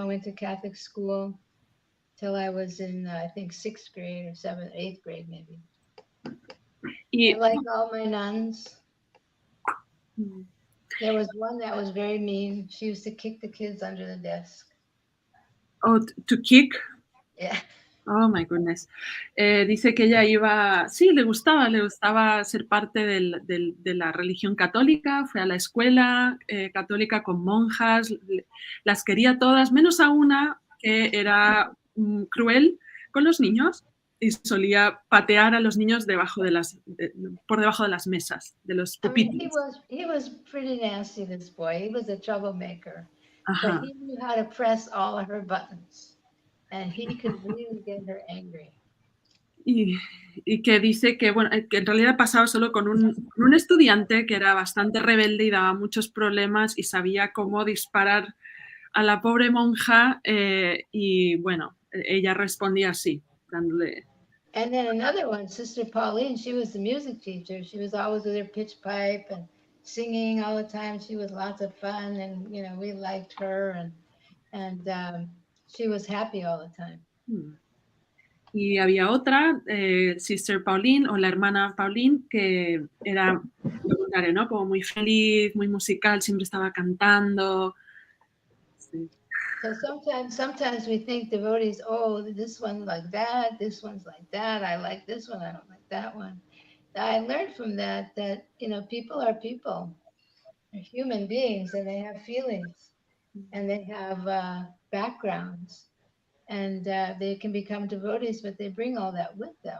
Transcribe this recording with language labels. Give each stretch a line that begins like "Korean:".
English: I went to Catholic school till I was in, I think, 6th grade or 7th, 8th grade, maybe. I like all my nuns. There was one that was very mean. She used to kick the kids under the desk. Oh, to kick? Yeah. Oh, my goodness.
Spanish: Dice que ella iba, sí, le gustaba ser parte de la religión católica, fue a la escuela católica con monjas, las quería todas, menos a una que era cruel con los niños y solía patear a los niños por debajo de las mesas, de los pupitres.
English: He was pretty nasty, this boy. He was a troublemaker. Ajá. But he knew how to press all of her buttons. And he could really get her angry.
Spanish: Y que dice que, bueno, que en realidad pasaba solo con un estudiante que era bastante rebelde y daba muchos problemas y sabía cómo disparar a la pobre monja y, bueno, ella respondía así, dándole...
English: And then another one, Sister Pauline, she was the music teacher. She was always with her pitch pipe and singing all the time. She was lots of fun, and, you know, we liked her, and she was happy all the time.
Spanish: Y había otra, Sister Pauline, o la hermana Pauline, que era lo contrario, ¿no? Como muy feliz, muy musical, siempre estaba cantando. Sí.
English: So sometimes we think devotees, oh, this one's like that, this one's like that. I like this one, I don't like that one. I learned from that, you know, people are people. They're human beings, and they have feelings, and they have backgrounds, and they can become devotees, but they bring all that with them.